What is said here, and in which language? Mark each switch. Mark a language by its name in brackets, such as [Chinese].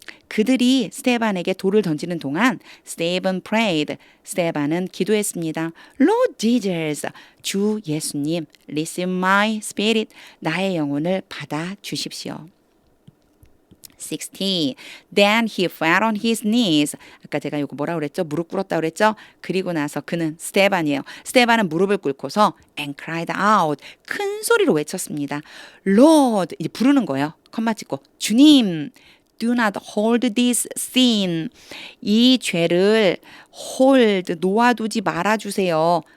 [Korean] 그들이 스테반에게 돌을 던지는 동안 [English] Stephen prayed. [Korean] 스테반은 기도했습니다. [English] Lord Jesus, [Korean] 주 예수님, [English] receive my spirit. [Korean] 나의 영혼을 받아 주십시오. 60. [English] Then he fell on his knees. [Korean] 아까 제가 이거 뭐라 그랬죠? 무릎 꿇었다 그랬죠? 그리고 나서 그는 스테반이에요. 스테반은 무릎을 꿇고서 [English] and cried out. [Korean] 큰 소리로 외쳤습니다. Lord, 이제 부르는 거예요. 컴마 찍고 주님, [English] Do not hold this sin. [Korean] 이 죄를 hold, 놓아두지 말아주세요.